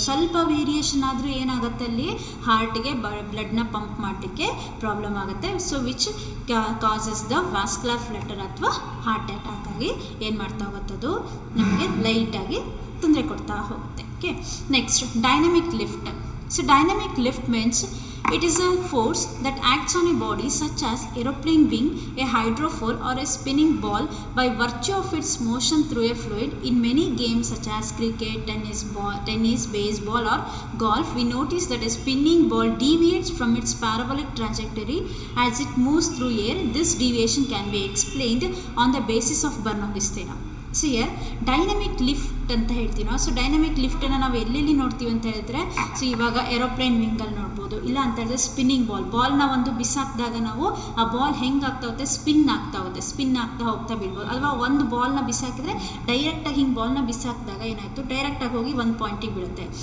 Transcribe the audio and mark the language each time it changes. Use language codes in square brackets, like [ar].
[kn] ಸ್ವಲ್ಪ ವೇರಿಯೇಷನ್ ಆದರೂ ಏನಾಗುತ್ತೆ ಅಲ್ಲಿ ಹಾರ್ಟಿಗೆ ಬ್ಲಡ್ನ ಪಂಪ್ ಮಾಡಲಿಕ್ಕೆ ಪ್ರಾಬ್ಲಮ್ ಆಗುತ್ತೆ. [en] so which causes the vascular flutter [kn] ಅಥವಾ ಹಾರ್ಟ್ ಅಟ್ಯಾಕ್ ಆಗಿ ಏನು ಮಾಡ್ತಾ ಹೋಗುತ್ತದು, ನಮಗೆ ಲೈಟಾಗಿ ತೊಂದರೆ ಕೊಡ್ತಾ ಹೋಗುತ್ತೆ. [en] Okay, next dynamic lift. So dynamic lift means it is a force that acts on a body such as aeroplane wing, a hydrofoil or a spinning ball by virtue of its motion through a fluid. In many games such as cricket, tennis, baseball or golf, we notice that a spinning ball deviates from its parabolic trajectory as it moves through air. This deviation can be explained on the basis of Bernoulli's theorem. [kn] So here dynamic lift ಅಂತ ಹೇಳ್ತೀವಿ ನಾವು. So dynamic ಲಿಫ್ಟನ್ನು ನಾವು ಎಲ್ಲೆಲ್ಲಿ ನೋಡ್ತೀವಿ ಅಂತ ಹೇಳಿದ್ರೆ, so ಇವಾಗ aeroplane ವಿಂಗಲ್ಲಿ ನೋಡ್ಬೋದು, ಇಲ್ಲ ಅಂತ ಹೇಳಿದ್ರೆ ಸ್ಪಿನ್ನಿಂಗ್ ಬಾಲ್ನ ಒಂದು ಬಿಸಾಕಿದಾಗ ನಾವು ಆ ಬಾಲ್ ಹೆಂಗೆ ಆಗ್ತಾ ಹೋಗುತ್ತೆ, ಸ್ಪಿನ್ ಆಗ್ತಾ ಹೋಗ್ತಾ ಬೀಳ್ಬೋದು. ಅಲ್ವಾ, ಒಂದು ಬಾಲ್ನ ಬಿಸಾಕಿದ್ರೆ ಡೈರೆಕ್ಟಾಗಿ ಹಿಂಗೆ ಬಾಲ್ನ ಬಿಸಾಕಿದಾಗ ಏನಾಯಿತು, ಡೈರೆಕ್ಟಾಗಿ ಹೋಗಿ ಒಂದು ಪಾಯಿಂಟಿಗೆ ಬೀಳುತ್ತೆ.